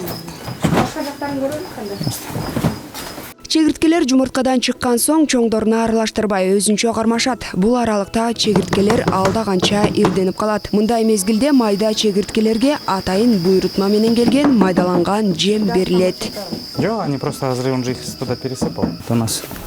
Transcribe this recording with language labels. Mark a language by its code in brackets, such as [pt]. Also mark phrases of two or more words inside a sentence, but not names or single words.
[ky] Башка жактарын көрөлүк кандай? Чегирткелер жумурткадан чыккан соң чоңдоруна аралаштырбай өзүнчө кармашат. Бул аралыкта чегирткелер алда канча ирденип калат. Мындай мезгилде майда чегирткелерге атайын буйрутма менен келген майдаланган жем берилет. Жок, [ru] они просто азыр он же их туда пересыпал. Это у нас.